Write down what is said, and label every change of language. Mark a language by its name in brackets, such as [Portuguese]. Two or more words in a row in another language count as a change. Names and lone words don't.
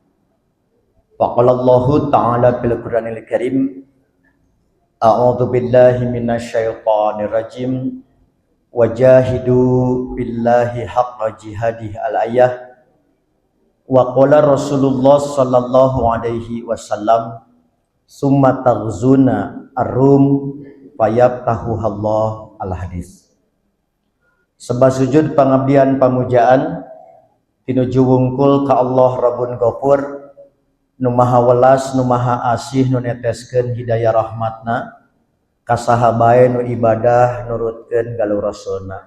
[Arabic] فقال الله تعالى في القرآن الكريم أعوذ بالله من الشيطان الرجيم وجاهدوا بالله حق جهاده الآية. وقال رسول الله صلى الله عليه وسلم, ثم تغزون الروم فيفتحه الله الحديث. [Sundanese] Sebab sujud pangabdian pamujaan tinuju wungkul ka Allah [Arabic] رب غفور, [Sundanese] nu maha welas nu maha asih nu neteskeun hidayah rahmatna ka saha bae nu ibadah nurutkeun galuh rasulna.